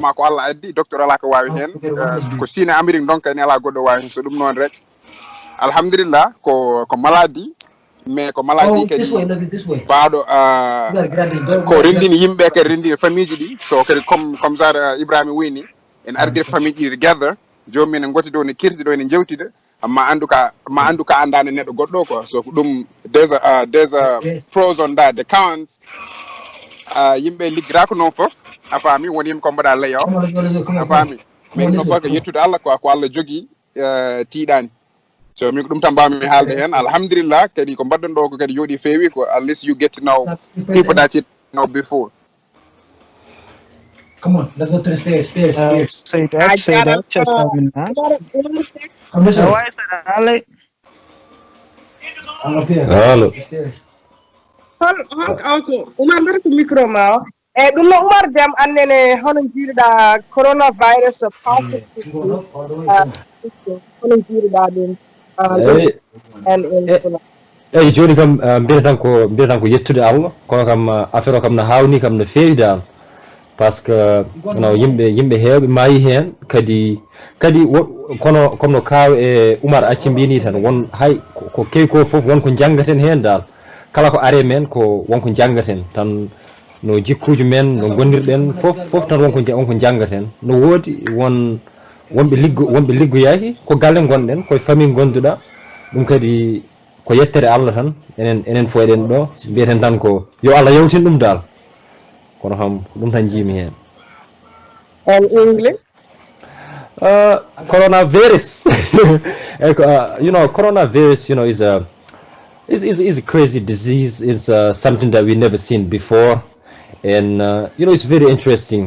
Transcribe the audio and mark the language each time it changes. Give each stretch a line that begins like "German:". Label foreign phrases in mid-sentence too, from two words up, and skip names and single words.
Fula: ma ko Allah addi docteur ala ko wawi hen ko Chine Amérique donc ne ala goɗɗo wawi hen so ɗum noon rek alhamdulillah ko maladie mais ko maladie kadi bawɗo ko rendini yimɓe kadi rendini famille ji ɗi so kadi
French: comme ça
Fula: Ibrahima wini en ardire famille ɗi together jomum en gotti ɗo ne kirti ɗo ne jewtida ma andu ka andane neɗɗo goɗɗo quoi. So ɗum
English: there's a pros on that. The cons
Fula: yimɓe liggirako noon fof a faami woni yimɓe ko mbaɗa
English: lay off
Fula: a faami min no fof ko yettude Allah quoi ko Allah jogui tiiɗani. So min ko ɗum tan mbawmi haalde hen. Alhamdulillah kadi ko mbaɗɗon ɗo ko kadi yooɗi feewi ko
English: at least you get to know people that you know before. Come on, let's go to the stairs. Say that. Just a minute. Come this way. Why is that, Ale? I'm up here. Hello. The stairs.
Fula: Okay, Umar mbaɗa ko micro ma o. Ɗum no Umar Deme annene hono jiiruɗa
English: coronavirus positive. You going up all the way. Come on.
Fula: Hono jiiruɗa ɗum. Eyi joni kam mbiyetan ko yettude Allah kono kam affaire o kam no hawni kam no feewi dal
French: par ce que
Fula: no yimɓe heewɓe maayi hen kadi kono no kaaw e Oumar acci mbini tan won hay ko kewi ko fof wonko janggaten hen dal kala ko are men ko wonko janggaten tan no jikkuji men no gonirɗen fof tan wonko janggaten no woodi wonɓe liggoyaki ko galle gonɗen koye famille gonduɗa ɗum kadi ko yettere Allah tan enen fo eɗen ɗo mbiyeten tan ko yo Allah yawtin ɗum dal kono kam ɗum tan jiimi hen.
English: And English? Coronavirus. Coronavirus, is a crazy disease. It's something that we never seen before, and it's very interesting.